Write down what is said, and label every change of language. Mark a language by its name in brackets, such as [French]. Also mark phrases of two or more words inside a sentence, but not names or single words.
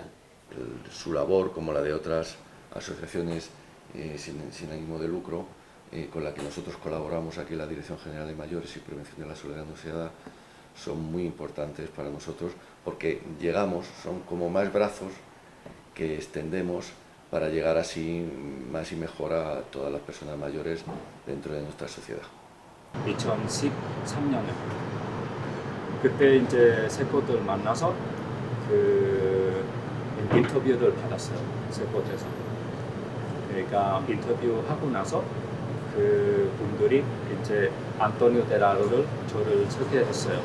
[Spanish] Su labor, como la de otras asociaciones sin ánimo de lucro, con la que nosotros colaboramos aquí en la Dirección General de Mayores y Prevención de la Soledad no deseada, son muy importantes para nosotros porque son como más brazos que extendemos para llegar así más y mejor a todas las personas mayores dentro de nuestra sociedad. [Korean] 2013년에 그때 이제 세꽃을 만나서 그 인터뷰를 받았어요. 세꽃에서. 그러니까 인터뷰하고 나서 그 분들이 이제 안토니오 데라로를 저를 소개했어요.